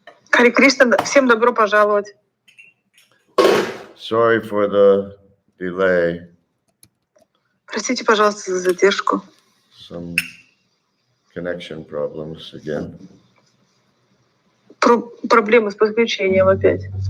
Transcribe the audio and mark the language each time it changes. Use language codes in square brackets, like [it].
[ru] Харе Кришна, всем добро пожаловать. [en] Sorry for the delay. [ru] Простите, пожалуйста, за задержку. [en] Some connection problems again. [ru] Проблемы с подключением опять.